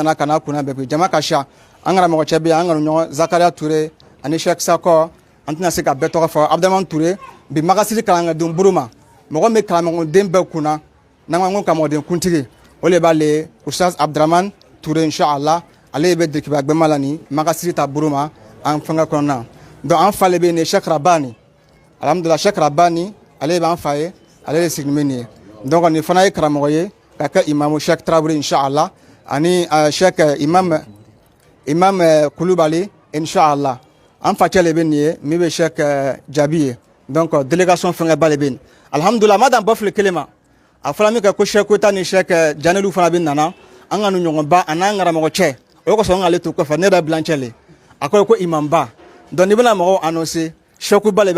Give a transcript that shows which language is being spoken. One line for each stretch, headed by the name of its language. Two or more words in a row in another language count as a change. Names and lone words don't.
Bambara: nana ka n'a kunna bɛɛ jama ka ca an karamɔgɔ cɛ bɛ yen an kanu ɲɔgɔn zakariya ture ani sheik sakɔ an tɛna se ka bɛɛ tɔgɔ fɔ abdulrahman ture bi magasiri kalankɛdenw bolo ma mɔgɔ min karamɔgɔden bɛɛ kunna n'an ko karamɔgɔden kuntigi o le b'ale ustaz abdulrahman ture inchallah ale bɛ dekiba gbɛma la ni magasiri ta bolo ma an fɛngɛ kɔnɔna donc an fa le bɛ yen sheik rabani alhamdulillah sheik rabani ale b'an fa ye ale de sigilen bɛ nin ye donc nin fana ye karamɔgɔ ye ka kɛ imamu sheik tarawele inchallah ani sheik imam kulubali inchallah an facɛ le bɛ nin ye min bɛ sheik jabi ye donc délégation fɛngɛ ba le bɛ nin alhamdulillah ma dan bɔfile kelen ma a fɔra min kɛ ko sheik kota ni sheik janelu fana bɛ nana an ka nu ɲɔgɔnba a n'an karamɔgɔ cɛ o kosɔn an k'ale to kɔfɛ ne yɛrɛ bilancɛ le a ko imamba donc n'i bɛna mɔgɔw annoncer shekuba le bɛ